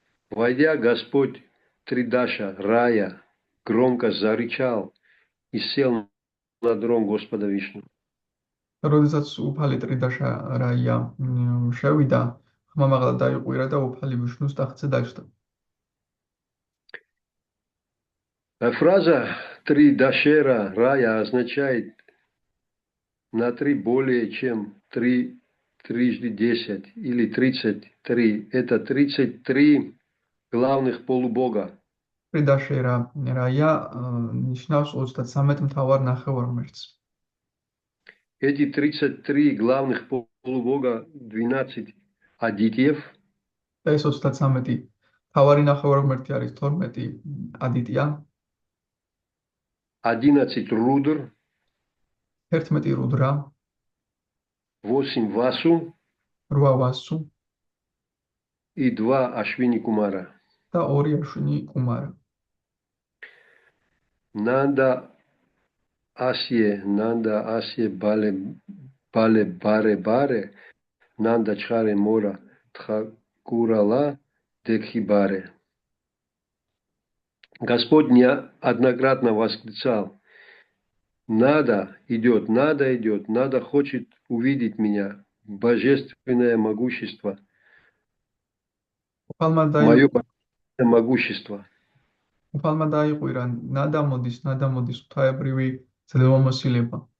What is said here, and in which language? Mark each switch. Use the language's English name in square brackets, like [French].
[Russian] Войдя, Господь Тридаша, рая, громко зарычал и сел на трон Господа Вишну. [Georgian] როდესაც უფალი ტრიდაშა რაია შევიდა, ხმამაღლა დაიყვირა და უფალი ვიშნუს ტახტზე დაჯდა. [Russian] Фраза Тридашера рая означает на 3 более чем 3 трижды 10 или 33. Это 33 главных полубога. [Georgian] ტრიდაშერა რაია ნიშნავს 33 მთავარ ნახევარმერთს. [Russian] Эти 33 главных полубога, 12 адитьев. [Georgian] ეს 33 მთავარი ნახევარმერთი არის 12 ადიტია, [Russian] 11 рудр, [Georgian] 11 რუდრა, [Russian] 8 васу [Georgian] 8 ვასუ [Russian] и 2 ашвини кумара. [Georgian] და 2 აშვინი კუმარა. [Bangla] Нанда Асье Бале Баре, Нанда Чхаре Мора Тхакурала Декхибаре. [Russian] Господь неоднократно восклицал: надо идет, надо хочет увидеть меня, божественное могущество, мое божественное могущество. [Georgian] უფალმა დაიყვირა ნადა მოდის ღვთაებრივი ძლევამოსილება.